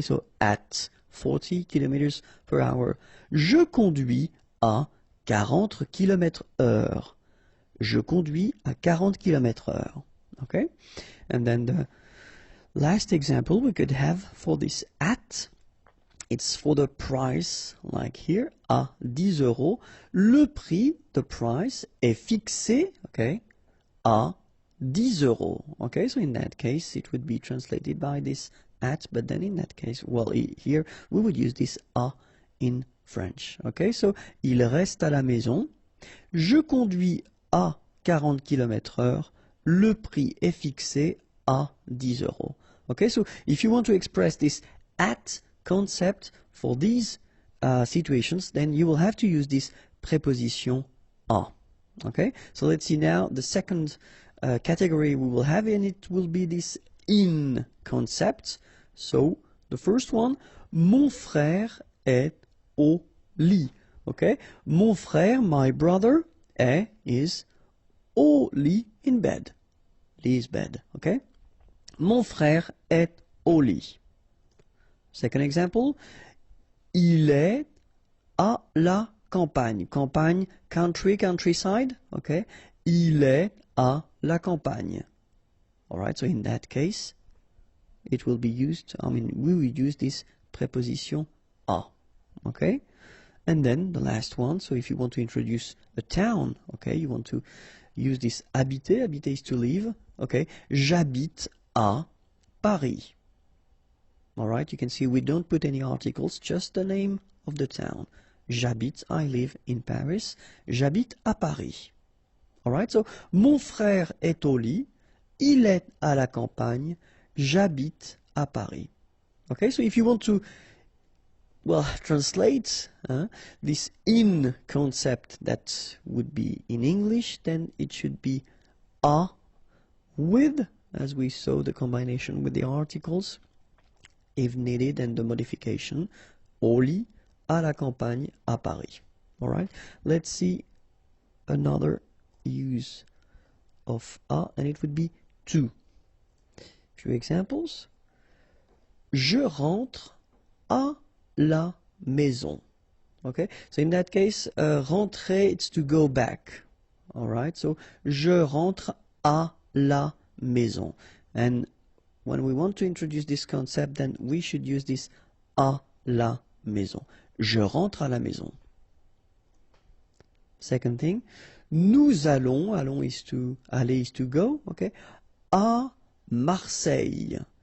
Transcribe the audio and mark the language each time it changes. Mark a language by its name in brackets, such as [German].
[English] So at 40 km/h. [French] Je conduis à 40 km/h. Je conduis à 40 km/h, okay? [English] And then the last example we could have for this at, it's for the price, like here, [French] à 10 euros. Le prix, [English] the price, [French] est fixé, okay, à 10 euros. [English] Okay, so in that case, it would be translated by this at, but then in that case, well, here, we would use this à in French. [French] Okay, so, il reste à la maison. Je conduis à 40 km/h. Le prix est fixé à 10 euros. [English] Okay, so, if you want to express this at concept for these situations, then you will have to use this preposition à. Okay, so let's see now the second category we will have, and it will be this in concept. So the first one, [French] mon frère est au lit. [English] Okay, [French] mon frère, [English] my brother, is [French] au lit, [English] in bed. Lit is bed. [French] Okay, mon frère est au lit. Second example, il est à la [English] campagne. Campagne, country, countryside. Okay. [French] Il est à la campagne. [English] Alright, so in that case, it will be used, we will use this preposition à. Okay. And then the last one, so if you want to introduce a town, okay, you want to use this habiter. Habiter is to live. Okay. [French] J'habite à Paris. [English] Alright, you can see we don't put any articles, just the name of the town. [French] J'habite, [English] I live in [French] Paris. J'habite à Paris. Alright, so mon frère est au lit. Il est à la campagne. J'habite à Paris. [English] Okay, so if you want to, well, translate this in concept that would be in English, then it should be à with, as we saw the combination with the articles, if needed, and the modification, [French] au lit, à la campagne, à Paris. [English] Alright, let's see another use of à, and it would be to. Few examples. [French] Je rentre à la maison. [English] Okay, so in that case, rentrer, it's to go back. [French] Alright, so je rentre à la maison. [English] And when we want to introduce this concept, then we should use this [French] à la maison. Je rentre à la maison. [English] Second thing, [French] nous allons, [English] aller is to go, okay, [French] à Marseille.